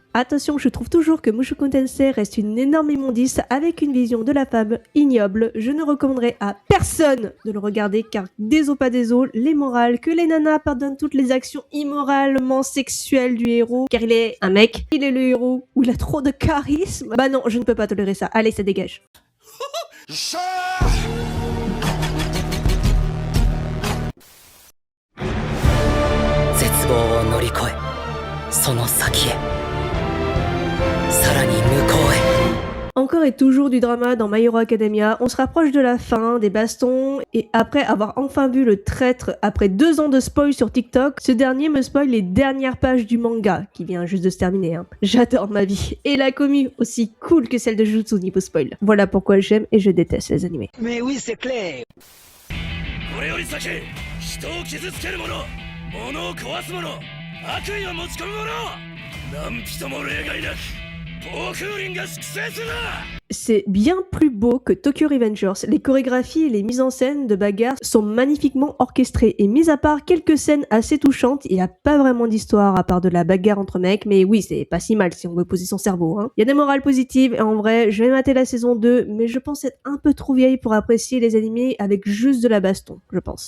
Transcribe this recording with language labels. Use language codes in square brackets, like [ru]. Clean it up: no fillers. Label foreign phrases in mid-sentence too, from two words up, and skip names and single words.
[fr] Attention, je trouve toujours que Mushoku Tensei reste une énorme immondice avec une vision de la femme ignoble. Je ne recommanderais à personne de le regarder car désolé pas désolé, les morales que les nanas pardonnent toutes les actions immoralement sexuelles du héros car il est un mec, il est le héros ou il a trop de charisme. Bah non, je ne peux pas tolérer ça. Allez, ça dégage. [ja] 絶望を乗り越え、その先へ、さらに向こうへ。 [fr] Encore et toujours du drama dans My Hero Academia, on se rapproche de la fin, des bastons, et après avoir enfin vu le traître après 2 ans de spoil sur TikTok, ce dernier me spoil les dernières pages du manga, qui vient juste de se terminer. Hein. J'adore ma vie. Et la commu, aussi cool que celle de Jujutsu niveau spoil. Voilà pourquoi j'aime et je déteste les animés. Mais oui, c'est clair. [ja] これより先、人を傷つける者、物を壊す者、悪意を持ち込む者、何人も例外なく、暴風林が粛清するな。 [fr] C'est bien plus beau que Tokyo Revengers. Les chorégraphies et les mises en scène de bagarre sont magnifiquement orchestrées. Et mis à part quelques scènes assez touchantes, il n'y a pas vraiment d'histoire à part de la bagarre entre mecs. Mais oui, c'est pas si mal si on veut poser son cerveau. Hein. Il y a des morales positives et en vrai, je vais mater la saison 2, mais je pense être un peu trop vieille pour apprécier les animés avec juste de la baston, je pense.